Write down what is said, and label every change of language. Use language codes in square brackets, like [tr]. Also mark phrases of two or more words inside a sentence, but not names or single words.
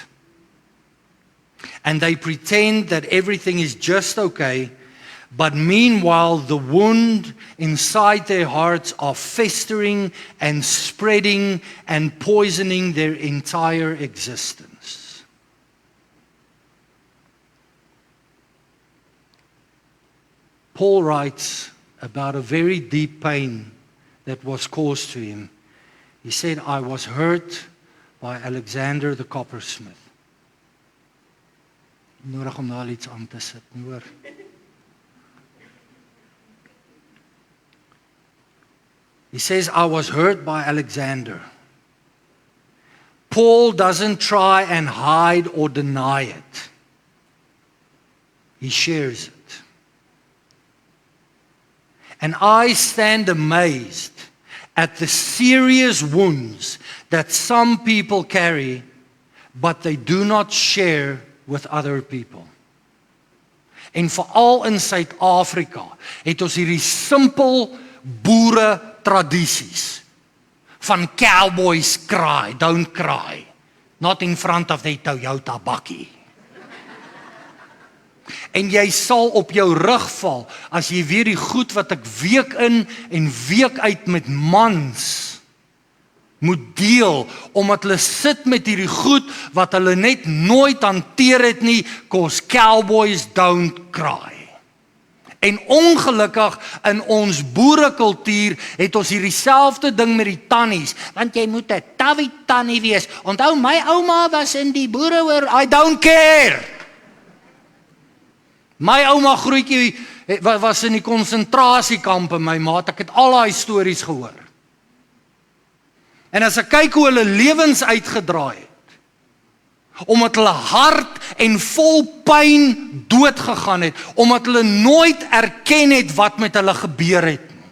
[en] And they pretend that everything is just okay, but meanwhile the wound inside their hearts are festering and spreading and poisoning their entire existence. Paul writes about a very deep pain that was caused to him. He said, I was hurt by Alexander the coppersmith. [af] Nodig om daar iets aan te sit, nie hoor. [en] He says, I was hurt by Alexander. Paul doesn't try and hide or deny it. He shares it. And I stand amazed at the serious wounds that some people carry, but they do not share with other people. [af] En veral in Suid-Afrika het ons hierdie simpel boere tradisies van [en] cowboys cry, don't cry, not in front of the Toyota bakkie. [af] En jy sal op jou rug val as jy weer die goed wat ek week in en week uit met mans moet deel, omdat hulle sit met hierdie goed wat hulle net nooit hanteer het nie, [en] 'cause cowboys don't cry. [af] En ongelukkig in ons boerekultuur het ons hierdie selfde ding met die tannies, want jy moet 'n tawwie tannie wees. Onthou, my ouma was in die boereoor, [en] I don't care. [af] My ouma grootjie was in die konsentrasiekampe, my maat, ek het al daai stories gehoor. En as ek kyk hoe hulle lewens uitgedraai het, omdat hulle hard en vol pyn doodgegaan het, omdat hulle nooit erken het wat met hulle gebeur het nie.